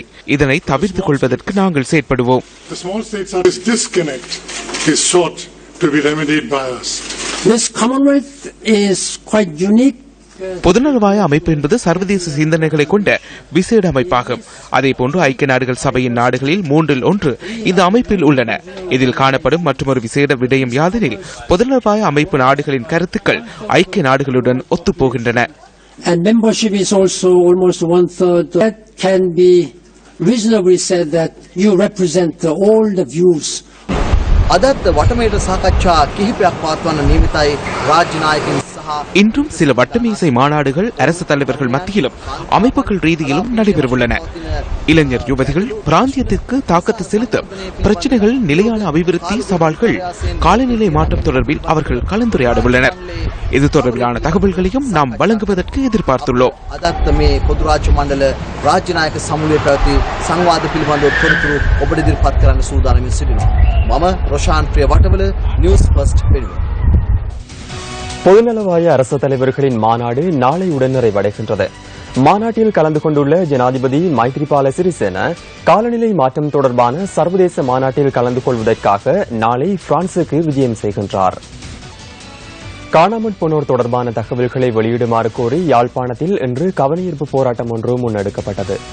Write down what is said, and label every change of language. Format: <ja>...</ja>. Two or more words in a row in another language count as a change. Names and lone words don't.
<ta>இதனை தவிர்த்துக் கொள்வதற்கு நாங்கள் செயற்படுவோம். பொதுநலவாய அமைப்பு என்பது சர்வதேச சிந்தனைகளை கொண்ட விசேட அமைப்பாகும். அதேபோன்று ஐக்கிய நாடுகள் சபையின் நாடுகளில் 3/1 இந்த அமைப்பில் உள்ளன. இதில் காணப்படும் மற்றொரு விசேட விடயம் யாதெனில் பொதுநலவாய அமைப்பு நாடுகளின் கருத்துக்கள் ஐக்கிய நாடுகளுடன் ஒத்துப்போகின்றன.</ta> <si>අදත් වටමේට සාකච්ඡා කිහිපයක් පවත්වන්න නියමිතයි රාජ්‍ය නායකයන් සහ</si> <ta>இன்றும் சில வட்டமேசை மாநாடுகள் அரசு தலைவர்கள் மத்தியிலும் அமைப்புகள் ரீதியிலும் நடைபெறவுள்ளன. இளைஞர் யுவதிகள் பிராந்தியத்திற்கு தாக்கத்தை செலுத்தும் பிரச்சனைகள், நிலையான அபிவிருத்தி சவால்கள், காலநிலை மாற்றம் தொடர்பில் அவர்கள் கலந்துரையாட உள்ளனர். இது தொடர்பிலான தகவல்களையும் நாம் வழங்குவதற்கு எதிர்பார்த்துள்ளோம்.</ta> <si>අදත් මේ පොදු රාජ්‍ය මණ්ඩල රාජ්‍ය නායක සමුළුවේ පැවති සංවාද පිළිබඳව තොරතුරු ඔබට ඉදිරිපත් කරන්න සූදානම්ව සිටිනවා. මම රොෂාන් ප්‍රිය වටවල නිවුස් ෆස්ට් වෙනුවෙන්.</si> <ta>பொதுநலவாய அரசு தலைவர்களின் மாநாடு நாளையுடன் நிறைவடைகின்றது. மாநாட்டில் கலந்து கொண்டுள்ள ஜனாதிபதி மைத்ரிபால சிறிசேன காலநிலை மாற்றம் தொடர்பான சர்வதேச மாநாட்டில் கலந்து கொள்வதற்காக நாளை பிரான்சுக்கு விஜயம் செய்கின்றார். காணாமற் போனோர் தொடர்பான தகவல்களை வெளியிடுமாறு கோரி யாழ்ப்பாணத்தில் இன்று கவனஈர்ப்பு போராட்டம் ஒன்று முன்னெடுக்கப்பட்டது.</ta>